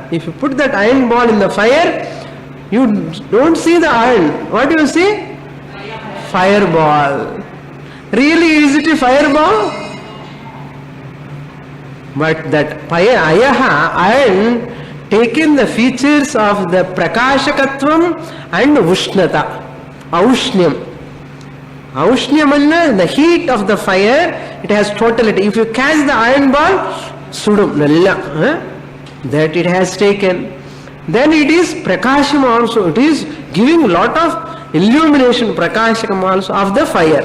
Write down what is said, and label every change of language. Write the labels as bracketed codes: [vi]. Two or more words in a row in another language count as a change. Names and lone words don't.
[en] If you put that iron ball in the fire, you don't see the iron. What do you see? Fireball. Really, is it a fireball? But that ayaha, iron, taken the features of the prakashakatvam and ushnata, aushnyam. Aushnyam, the heat of the fire, it has totality. If you catch the iron ball, [ml] sudum, nalla, [en] that it has taken. Then it is prakasham also. It is giving lot of illumination, prakasham also of the fire.